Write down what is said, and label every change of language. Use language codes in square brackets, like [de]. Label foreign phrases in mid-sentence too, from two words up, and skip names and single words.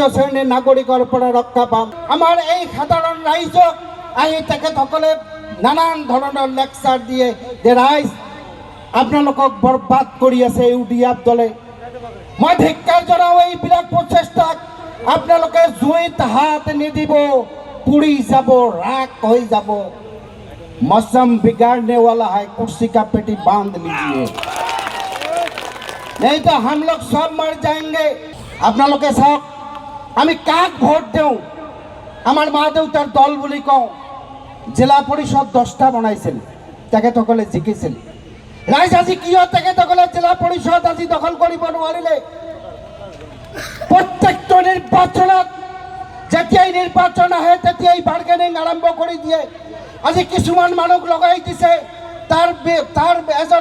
[as] শ্ৰেণীৰ নাগৰিকৰ পৰা ৰক্ষা পাম আমাৰ এই সাধাৰণ ৰাইজক আহি তেখেতসকলে নানান ধৰণৰ লেকচাৰ দিয়ে যে ৰাইজ আপোনালোকক বৰবাদ কৰি আছে ইউডিএফ দলে মই ধিক্কাৰ জনাওঁ এইবিলাক প্ৰচেষ্টাক আপোনালোকে জুইত হাত নিদিব পুৰি যাব ৰাখ হৈ যাব [hi] मौसम बिगाड़ने वाला है कुर्सी का पेटी बांध लीजिए नहीं तो हम लोग सब मर जाएंगे [as] আপোনালোকে চাওক আমি কাক ভোট দিওঁ আমাৰ মা দেউতাৰ দল বুলি কওঁ জিলা পৰিষদ 10টা বনাইছিল তেখেতসকলে জিকিছিল ৰাইজ আজি কিয় তেখেতসকলে জিলা পৰিষদ আজি দখল কৰিব নোৱাৰিলে প্ৰত্যেকটো নিৰ্বাচনত যেতিয়াই নিৰ্বাচন আহে তেতিয়াই বাৰ্গেনিং আৰম্ভ কৰি দিয়ে আজি কিছুমান মানুহ লগাই দিছে তাৰ এজন